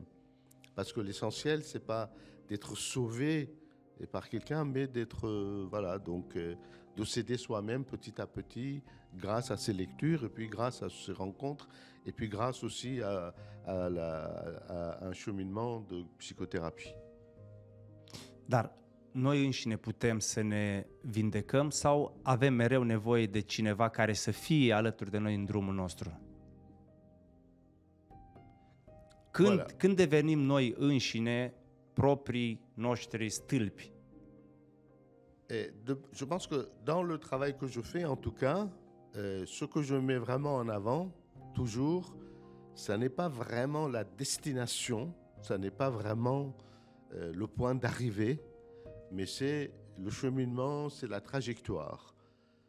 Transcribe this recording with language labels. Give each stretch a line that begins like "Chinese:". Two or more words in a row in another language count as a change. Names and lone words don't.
French: Parce que l'essentiel, c'est pas d'être sauvé par quelqu'un, mais d'être, de s'aider soi-même petit à petit, grâce à ces lectures, et puis grâce à ces rencontres, et puis grâce aussi à un cheminement de psychothérapie.
Romanian: Dar noi înșine putem să ne vindecăm sau avem mereu nevoie de cineva care să fie alături de noi în drumul nostru? Când devenim noi înșine proprii noștri stâlpi?
French: Je pense que dans le travail que je fais, en tout cas, ce que je mets vraiment en avant, toujours, ça n'est pas vraiment la destination, ça n'est pas vraiment le point d'arrivée, mais c'est le cheminement, c'est la trajectoire.